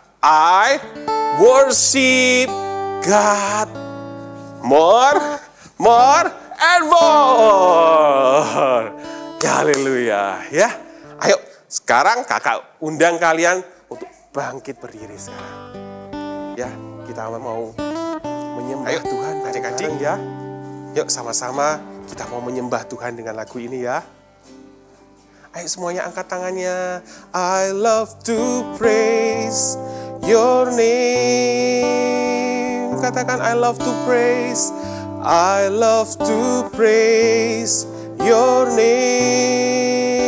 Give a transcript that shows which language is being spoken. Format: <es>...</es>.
<en>I worship God more and more.</en> <id>Ya, haleluya. Ya, ayo. Sekarang kakak undang kalian untuk bangkit berdiri sekarang. Ya, kita mau menyembah Tuhan adik-adik ya. Yuk sama-sama kita mau menyembah Tuhan dengan lagu ini ya. Ayo semuanya angkat tangannya.</id> <en>I love to praise your name.</en> <id>Katakan</id> <en>I love to praise. I love to praise your name.</en>